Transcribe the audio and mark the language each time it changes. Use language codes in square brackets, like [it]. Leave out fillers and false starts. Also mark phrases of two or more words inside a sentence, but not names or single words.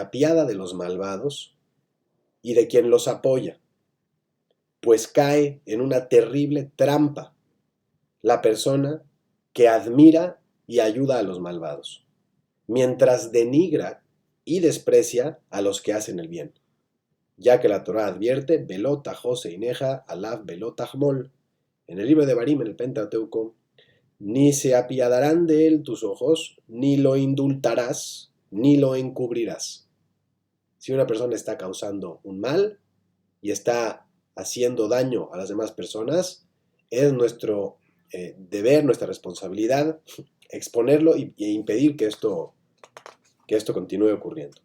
[es] apiada de los malvados y de quien los apoya, pues cae en una terrible trampa la persona que admira y ayuda a los malvados, mientras denigra y desprecia a los que hacen el bien, ya que la Torah advierte, [he] ולא תחוס עינך עליו ולא תחמול, [es] en el libro de Barim, en el Pentateuco, ni se apiadarán de él tus ojos, ni lo indultarás, ni lo encubrirás. Si una persona está causando un mal y está haciendo daño a las demás personas, es nuestro deber, nuestra responsabilidad, exponerlo e impedir que esto continúe ocurriendo.